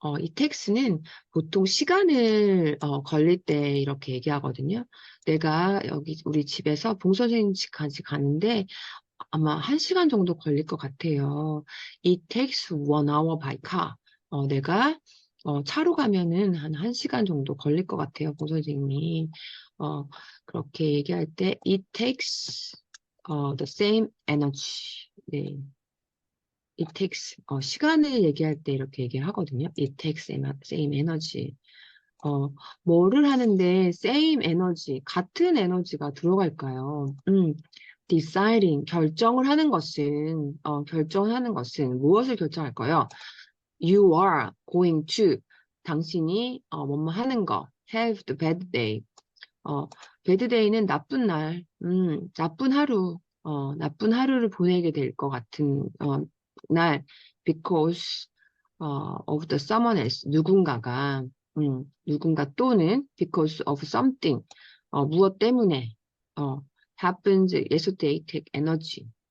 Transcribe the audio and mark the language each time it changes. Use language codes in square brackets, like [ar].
[ko] 이 takes는 보통 시간을 걸릴 때 이렇게 얘기하거든요. 내가 여기 우리 집에서 봉 선생님 집까지 가는데 아마 1시간 정도 걸릴 것 같아요. [en] It takes 1 hour by car. [ko] 내가 차로 가면은 한 1시간 정도 걸릴 것 같아요, 봉 선생님이. 그렇게 얘기할 때 [en] it takes the same energy. [ko] 네. [en] It takes [ko] 시간을 얘기할 때 이렇게 얘기하거든요. [en] It takes same energy. [ko] 뭐를 하는데 [en] same energy, [ko] 같은 에너지가 들어갈까요? deciding, 결정하는 것은 무엇을 결정할까요? [en] You are going to, [ko] 당신이 뭐뭐 하는 거, [en] have the bad day. bad day는 [ko] 나쁜 날, 나쁜 하루를 보내게 될 것 같은 날, [en] because of the someone else, [ko] 누군가 또는 [en] because of something, [ko] 무엇 때문에, [en] happens yesterday take energy.